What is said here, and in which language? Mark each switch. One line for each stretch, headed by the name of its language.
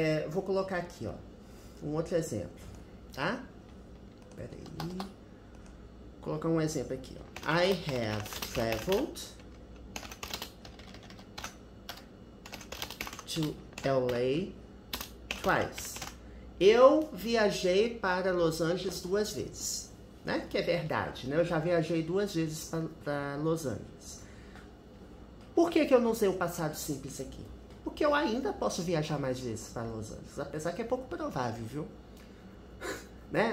Portuguese: Vou colocar aqui, ó, um outro exemplo, tá? Pera aí. Vou colocar um exemplo aqui, ó.
English: I have traveled to LA twice.
Portuguese: Eu viajei para Los Angeles 2 vezes, né? Que é verdade, né? Eu já viajei 2 vezes para Los Angeles. Por que eu não usei o passado simples aqui? Porque eu ainda posso viajar mais vezes para Los Angeles, apesar que é pouco provável, viu? Né?